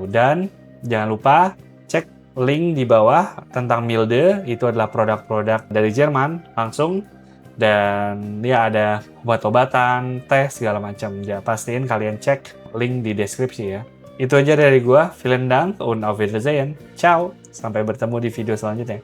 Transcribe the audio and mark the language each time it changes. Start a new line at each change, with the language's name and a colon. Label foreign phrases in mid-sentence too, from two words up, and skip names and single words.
Indonesian: Dan jangan lupa cek link di bawah tentang Milde, itu adalah produk-produk dari Jerman langsung, dan ya ada obat-obatan, tes segala macam. Ya pastiin kalian cek link di deskripsi ya. Itu aja dari gua.
German: Vielen Dank und auf Wiedersehen. Ciao.
Indonesian: Sampai bertemu di video selanjutnya.